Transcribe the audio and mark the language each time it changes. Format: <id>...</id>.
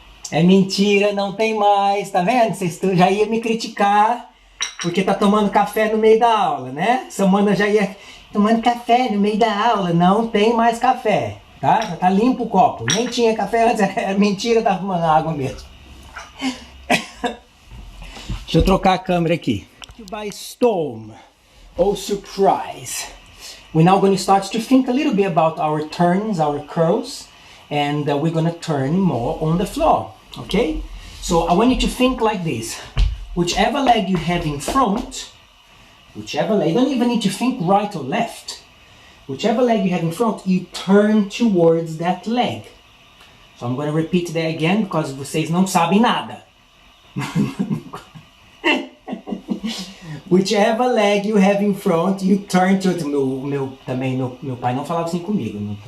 <pt>É mentira, não tem mais, tá vendo? Vocês já iam me criticar porque tá tomando café no meio da aula, né? Samana já ia tomando café no meio da aula. Não tem mais café, tá? Já tá limpo o copo. Nem tinha café antes, era mentira, tava tomando água mesmo. Deixa eu trocar a câmera aqui.</pt> <en>By storm or surprise. We're now going to start to think a little bit about our turns, our curls, and we're going to turn more on the floor, okay? So I want you to think like this. Whichever leg you have in front, whichever leg, you don't even need to think right or left. Whichever leg you have in front, you turn towards that leg. So I'm going to repeat that again because</en> <pt>vocês não sabem nada.</pt> <en>Whichever leg you have in front, you turn to it.</en> <pt>Meu pai não falava assim comigo.</pt>